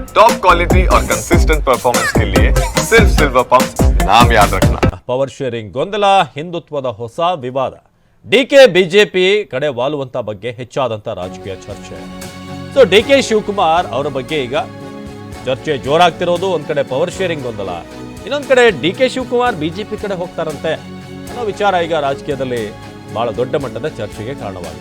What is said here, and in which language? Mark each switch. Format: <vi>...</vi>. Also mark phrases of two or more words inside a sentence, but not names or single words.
<en>top quality</en> <hi>और</hi> <en>consistent performance</en> <hi>के लिए सिर्फ सिल्वर पंप नाम याद रखना।</hi> <en>power sharing</en> <kn>ಗೊಂದಲ, ಹಿಂದುತ್ವದ ಹೊಸ ವಿವಾದ, ಡಿಕೆ ಬಿಜೆಪಿ ಕಡೆ ವಾಲುವಂತ ಬಗ್ಗೆ ಹೆಚ್ಚಾದಂತ ರಾಜಕೀಯ ಚರ್ಚೆ. ಸೊ ಡಿಕೆ ಶಿವಕುಮಾರ್ ಅವರ ಬಗ್ಗೆ ಈಗ ಚರ್ಚೆ ಜೋರಾಗ್ತಿರೋದು. ಒಂದ್ ಕಡೆ</kn> <en>power sharing</en> <kn>ಗೊಂದಲ, ಇನ್ನೊಂದ್ ಕಡೆ ಡಿಕೆ ಶಿವಕುಮಾರ್ ಬಿಜೆಪಿ ಕಡೆ ಹೋಗ್ತಾರಂತೆ ಅನ್ನೋ ವಿಚಾರ ಈಗ ರಾಜಕೀಯದಲ್ಲಿ ಬಹಳ ದೊಡ್ಡ ಮಟ್ಟದ ಚರ್ಚೆಗೆ ಕಾರಣವಾಗಿದೆ.</kn>